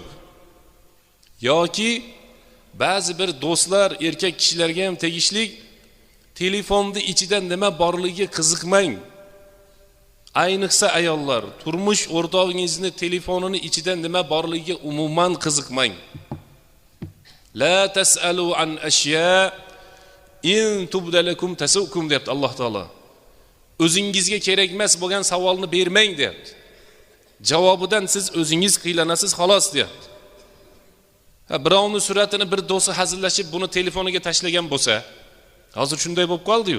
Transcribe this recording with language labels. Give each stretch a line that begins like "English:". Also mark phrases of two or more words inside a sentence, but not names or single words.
Uzbek: Yoki ba'zi bir do'stlar, erkak kishilarga ham tegishli, telefonni ichida nima borligiga qiziqmang. Ayniqsa ayollar, turmush o'rtog'ingizni telefonini ichida nima borligiga umuman qiziqmang.
Arabic: لا تسألوا عن أشياء إن تبد لكم تسؤكم
Uzbek: deyapti Alloh taolo. O'zingizga kerak emas bo'lgan savolni bermang deyapti. Javobidan siz o'zingiz qiylanasiz xolos deyapti. Birovning suratini bir do'sti hazillashib buni telefoniga tashlagan bo'lsa, hozir shunday bo'lib qoldi-yu.